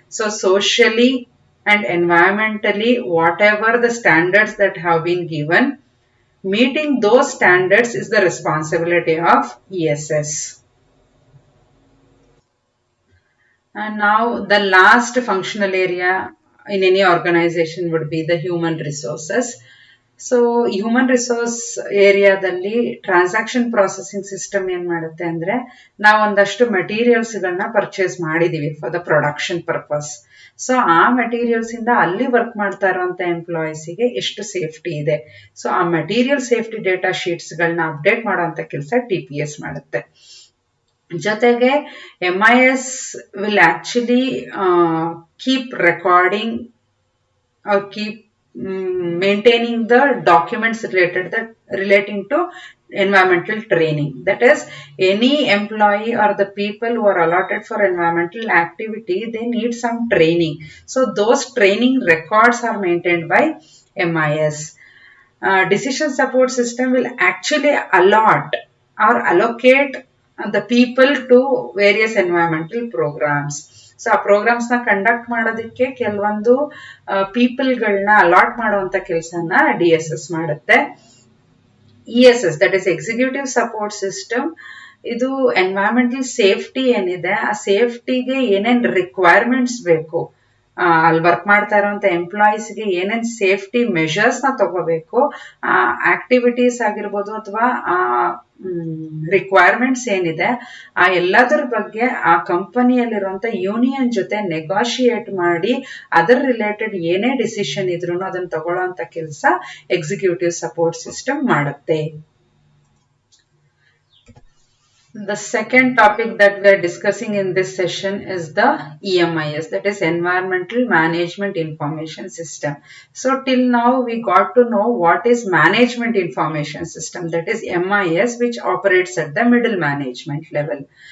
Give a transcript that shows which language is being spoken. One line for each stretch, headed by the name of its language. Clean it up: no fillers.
English: So socially and environmentally, whatever the standards that have been given, meeting those standards is the responsibility of ESS. And now the last functional area in any organization would be the human resources.
Kannada: So human resource ಏರಿಯಾದಲ್ಲಿ transaction processing system ಏನ್ ಮಾಡುತ್ತೆ ಅಂದ್ರೆ, ನಾವು ಒಂದಷ್ಟು materials ಗಳನ್ನ purchase ಮಾಡಿದೀವಿ
English: For the production purpose.
Kannada: So ಆ materials ಇಂದ ಅಲ್ಲಿ ವರ್ಕ್ ಮಾಡ್ತಾ ಇರುವಂತ ಎಂಪ್ಲಾಯೀಸ್ಗೆ ಎಷ್ಟು ಸೇಫ್ಟಿ ಇದೆ, ಸೊ ಆ ಮೆಟೀರಿಯಲ್ ಸೇಫ್ಟಿ ಡೇಟಾ ಶೀಟ್ಸ್ ಗಳನ್ನ ಅಪ್ಡೇಟ್ ಮಾಡುವಂತ ಕೆಲಸ TPS ಮಾಡುತ್ತೆ. ಜೊತೆಗೆ
English: MIS will actually keep recording or keep maintaining the documents relating to environmental training. That is, any employee or the people who are allotted for environmental activity, they need some training. So those training records are maintained by MIS. Decision support system will actually allot or allocate the people to various environmental programs.
Kannada: So ಆ programmes ನ conduct ಮಾಡೋದಕ್ಕೆ ಕೆಲವೊಂದು ಪೀಪಲ್ಗಳನ್ನ allot ಮಾಡುವಂತ ಕೆಲಸನ DSS ಮಾಡುತ್ತೆ. ESS,
English: that is
Kannada: executive support system, ಇದು environmental safety ಏನಿದೆ ಆ ಸೇಫ್ಟಿಗೆ ಏನೇನ್ ರಿಕ್ವೈರ್ಮೆಂಟ್ಸ್ ಬೇಕು, ಅಲ್ಲಿ ವರ್ಕ್ ಮಾಡ್ತಾ ಇರುವಂತ ಎಂಪ್ಲಾಯೀಸ್ಗೆ ಏನೇನ್ ಸೇಫ್ಟಿ ಮೆಷರ್ಸ್ ನ ತಗೋಬೇಕು, ಆ ಆಕ್ಟಿವಿಟೀಸ್ ಆಗಿರ್ಬೋದು ಅಥವಾ ಆ ರಿಕ್ವೈರ್ಮೆಂಟ್ಸ್ ಏನಿದೆ ಆ ಎಲ್ಲದರ ಬಗ್ಗೆ ಆ ಕಂಪನಿಯಲ್ಲಿರುವಂತ ಯೂನಿಯನ್ ಜೊತೆ ನೆಗೋಷಿಯೇಟ್ ಮಾಡಿ ಅದರ ರಿಲೇಟೆಡ್ ಏನೇ ಡಿಸಿಷನ್ ಇದ್ರೂ ಅದನ್ನ ತಗೊಳ್ಳೋಂತ ಕೆಲಸ ಎಕ್ಸಿಕ್ಯೂಟಿವ್ ಸಪೋರ್ಟ್ ಸಿಸ್ಟಮ್ ಮಾಡುತ್ತೆ.
English: The second topic that we are discussing in this session is the EMIS, that is Environmental Management Information System. So till now we got to know what is Management Information System, that is MIS, which operates at the middle management level.